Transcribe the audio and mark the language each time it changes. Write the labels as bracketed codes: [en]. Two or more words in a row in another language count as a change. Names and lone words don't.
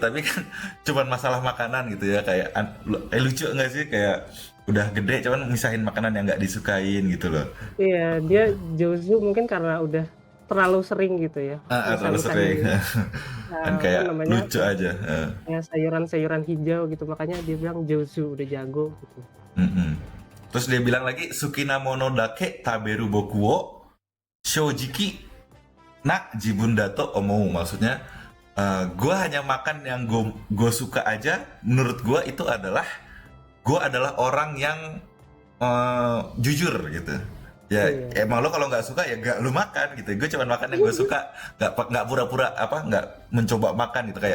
[id] Tapi kan cuman masalah makanan gitu ya, kayak lucu nggak sih, kayak udah gede cuman misahin makanan yang nggak disukain gitu loh. Iya, dia Jozu mungkin karena udah terlalu sering gitu ya. Terlalu sering kan kayak lucu aja. Ya sayuran-sayuran hijau gitu, makanya dia bilang Jozu udah jago gitu. Terus dia bilang lagi [ja] 好きなものだけ食べる僕を正直な自分だと思う. [id] Maksudnya gue hanya makan yang gue suka aja. Menurut gue itu adalah gue adalah orang yang jujur gitu. Ya emang lo kalau nggak suka ya nggak lo makan gitu. Gue cuma makan yang gue suka, nggak pura-pura nggak mencoba makan gitu.